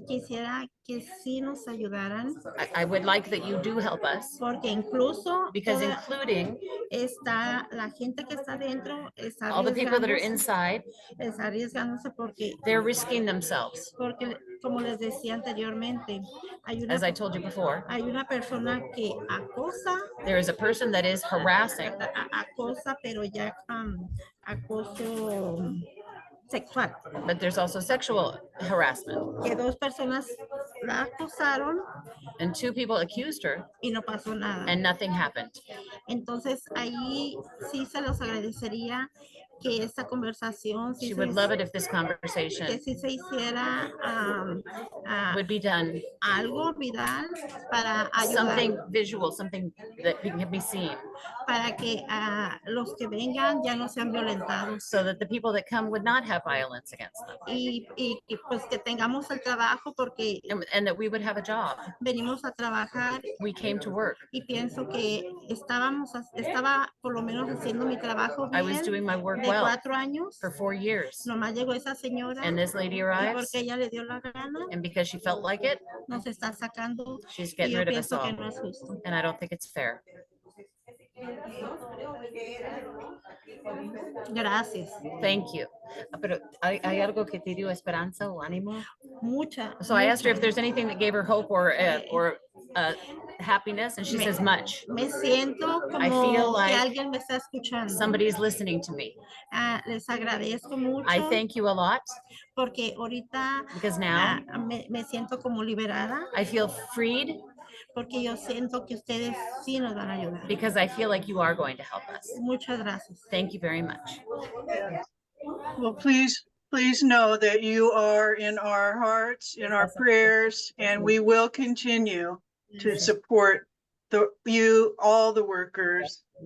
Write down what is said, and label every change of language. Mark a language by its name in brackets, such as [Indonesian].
[Spanish] quisiera que sí nos ayudaran, [English] I would like that you do help us, [Spanish] porque incluso [English] because [Spanish] toda [English] including [Spanish] está la gente que está dentro está [English] all the people that are [Spanish] arriesgándose, [English] inside, [Spanish] está arriesgándose [English] they're risking themselves. [Spanish] porque como les decía anteriormente, [English] As I told you before, [Spanish] hay una persona que acosa, [English] there is a person that is harassing, [Spanish] acosa, pero ya acoso sexual. [English] but there's also sexual harassment. [Spanish] Que dos personas la acusaron [English] And 2 people accused her [Spanish] y no pasó nada. [English] and nothing happened. [Spanish] Entonces ahí sí se los agradecería que esta conversación [English] She would love it if this conversation [Spanish] que sí se hiciera [English] would be done, [Spanish] algo viral para ayudar, [English] something visual, something that can be seen, [Spanish] para que los que vengan ya no sean violentados [English] so that the people that come would not have violence against them, [Spanish] y pues que tengamos el trabajo, porque [English] and that we would have a job. [Spanish] venimos a trabajar [English] We came to work. [Spanish] y pienso que estaba por lo menos haciendo mi trabajo [English] I was [Spanish] bien [English] doing my work [Spanish] de [English] well [Spanish] 4 años. [English] for 4 years. [Spanish] Nomás llegó esa señora [English] And this lady [Spanish] y [English] arrives, [Spanish] porque ella le dio la gana, [English] and because she felt like it, [Spanish] nos está sacando [English] she's [Spanish] y [English] getting [Spanish] yo [English] rid of us [Spanish] pienso que [English] all. [Spanish] no es justo. [English] And I don't think it's fair. [Spanish] Gracias. [English] Thank you. [Spanish] Pero hay algo que te dio esperanza o ánimo? Mucha. [English] So I asked her if [Spanish] mucha. [English] there's anything that gave her hope or happiness, and she [Spanish] Me- [English] says much. [Spanish] Me siento como [English] I feel like [Spanish] alguien me está escuchando. [English] Somebody's listening to me. [Spanish] Les agradezco mucho [English] I thank you a lot, [Spanish] porque ahorita [English] because now [Spanish] me siento como liberada, [English] I feel freed, [Spanish] porque yo siento que ustedes sí nos van a ayudar. [English] because I feel like you are going to help us. [Spanish] Muchas gracias. [English] Thank you very much. Well, please know that you are in our hearts, in our prayers, and we will continue to support all the workers.